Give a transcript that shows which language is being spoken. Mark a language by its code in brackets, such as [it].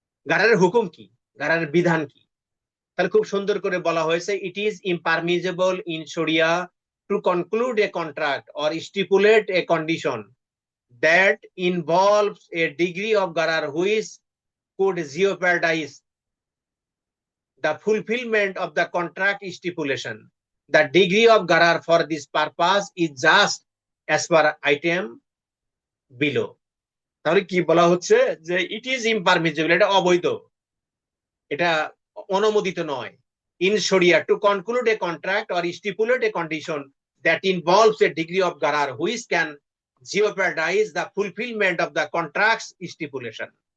[bn] গারারের হুকুম কি, গারারের বিধান কি? তাহলে খুব সুন্দর করে বলা হয়েছে, [en] It is impermissible in Sharia to conclude a contract or stipulate a condition that involves a degree of garar which could jeopardize the fulfillment of the contract stipulation. The degree of garar for this purpose is just as per item below. [bn] তাহলে কি বলা হচ্ছে, যে [en] it is impermissible, [bn] এটা অবৈধ, এটা অনুমোদিত নয়, [en] In Sharia to conclude a contract or stipulate a condition that involves a degree of gharar which can jeopardize the fulfillment of the contract's stipulation.